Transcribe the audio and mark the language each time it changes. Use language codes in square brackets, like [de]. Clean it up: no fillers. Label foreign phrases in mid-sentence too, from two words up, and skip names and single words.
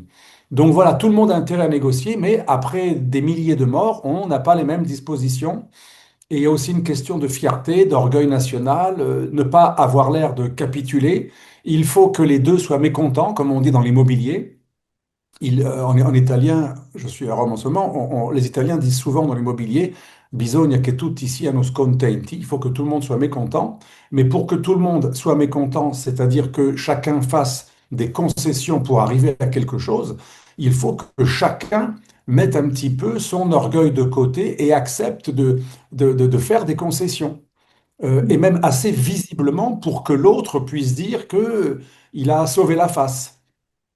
[fr] Donc voilà, tout le monde a intérêt à négocier, mais après des milliers de morts, on n'a pas les mêmes dispositions. Et il y a aussi une question de fierté, d'orgueil national, ne pas avoir l'air de capituler. Il faut que les deux soient mécontents, comme on dit dans l'immobilier. En italien, je suis à Rome en ce moment, les Italiens disent souvent dans l'immobilier, [it] bisogna che tutti siano scontenti. [fr] Il faut que tout le monde soit mécontent. Mais pour que tout le monde soit mécontent, c'est-à-dire que chacun fasse des concessions pour arriver à quelque chose, il faut que chacun mette un petit peu son orgueil de côté et accepte de faire des concessions. Et même assez visiblement pour que l'autre puisse dire que il a sauvé la face.